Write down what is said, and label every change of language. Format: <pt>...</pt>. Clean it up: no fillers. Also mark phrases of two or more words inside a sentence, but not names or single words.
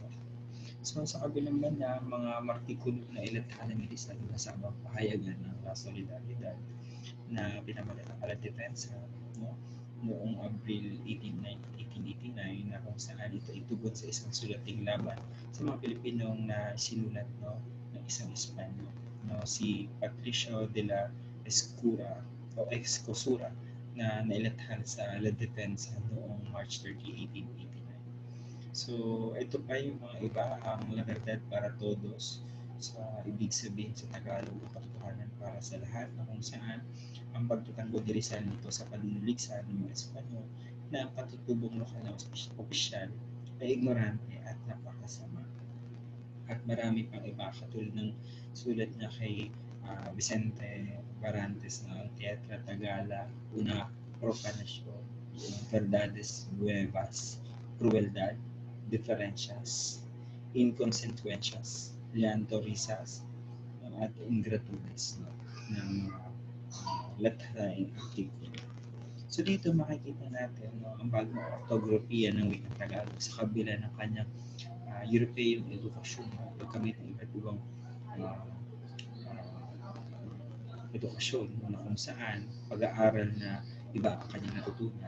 <tl>So sa kabilang banda, mga martikulo na ilathala ni Rizal na sa abang pahayagan ng solidaridad na pinamagatang depensa, no? Noong Abril 1889 na kung saan ito itugon sa isang sulating laban sa mga Pilipinong na sinulat, no, ng isang Espanyol, no, si Patricio de la Escosura na nailathala sa La Defensa noong March 30, 1889. So, ito pa yung mga iba, ang La Verdad para Todos, sa ibig sabihin sa Tagalog, ang katotohanan para sa lahat, na kung saan ang pagtutanggol ni Rizal nito sa panunuligsa ng mga Espanyol na ang katutubong lokal na opisyal ay ignorante at napakasama. At marami pang iba katulad ng sulat niya kay Vicente Barantes na ang Teatra Tagala, una Profanasyon, Verdades Nuevas, Crueldad, Diferencias, Inconsecuencias, Llanto Risas, at Ingratitudes, no, ng mga lathaing artikulo. So dito makikita natin, no, ang bagong ortografiya ng wikang Tagalog sa kabila ng kanyang Europeyong edukasyon, no, pagkamit ng iba't ibang uh, edukasyon, no, na kung saan pag-aaral na iba ang kanyang natutunan.</tl>